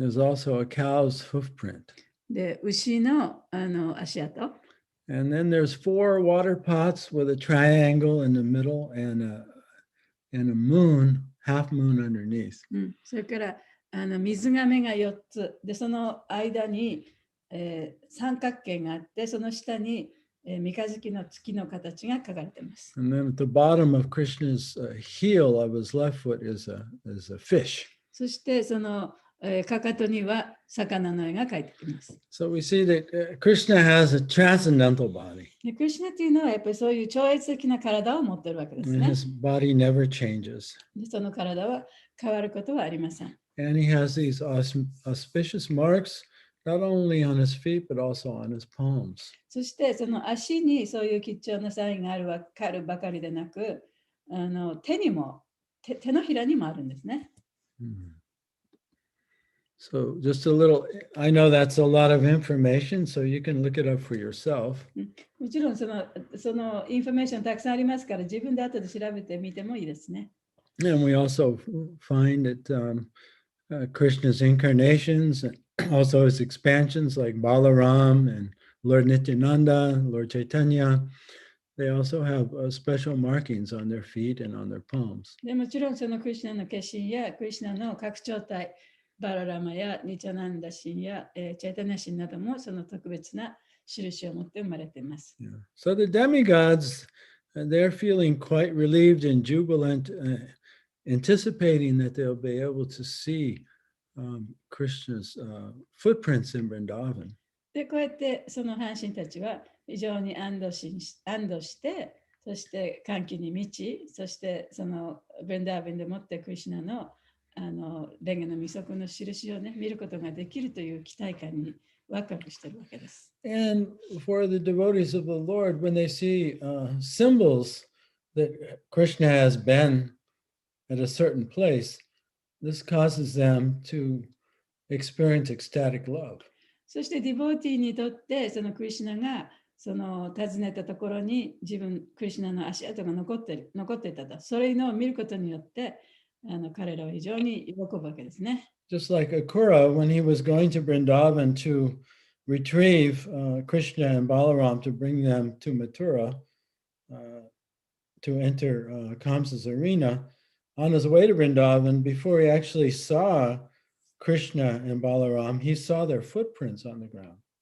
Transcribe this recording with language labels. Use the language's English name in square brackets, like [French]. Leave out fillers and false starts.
[English] There's also a cow's hoof print. [Japanese] で、牛の足跡。 [English] And then there's 4 water pots with a triangle in the middle and a moon, half moon underneath. [Japanese] それから水がめが4つ。で、その間に、三角形があって、その下に、三日月の月の形が書かれています。 [English] And then at the bottom of Krishna's heel of his left foot is a fish. [Japanese] そしてその、かかとには魚の絵が描いてあります。 [English] So we see that Krishna has a transcendental body. [Japanese] で、クリシュナというのはやっぱりそういう超越的な体を持っているわけです [English] And [Japanese] ね。 [English] his body never changes. [Japanese] で、その体は変わることはありません。 [English] And he has these auspicious marks, not only on his feet, but also on his palms. [Japanese] そしてその足にそういう吉祥なサインがあるばかりでなく、手のひらにもあるんですね。 [English] So just a little, I know that's a lot of information, so you can look it up for yourself. [Japanese] もちろんそのインフォメーションたくさんありますから自分で後で調べてみてもいいですね。 [English] And we also find that Krishna's incarnations and also his expansions like Balaram and Lord Nityananda, Lord Chaitanya, they also have special markings on their feet and on their palms. [Japanese] でもちろんそのクリシュナの化身やクリシュナの拡張体、バララマやニチャナンダ神や、チャイタニャ神などもその特別な印を持って生まれています。 [English] Yeah. So the demigods, they're feeling quite relieved and jubilant, anticipating that they'll be able to see Krishna's footprints in Vrindavan. [Japanese] で、こうやってその半身たちは非常に安堵して、そして歓喜に満ち、そしてそのブンダービンでもってクリシュナのレンゲの未足の印をね、見ることができるという期待感にワクワクしているわけです。 [English] And for the devotees of the Lord, when they see symbols that Krishna has been at a certain place, this causes them to experience ecstatic love. [Japanese] そしてディボーティーにとってそのクリシュナがその訪ねたところにクリシュナの足跡が残っていたと。それを見ることによって彼らは非常に喜ぶわけですね。 [English] Just like Akura, when he was going to Vrindavan to retrieve Krishna and Balaram to bring them to Mathura, to enter Kamsa's arena, on his way to Vrindavan, before he actually saw Krishna and Balaram, he saw their footprints on the ground.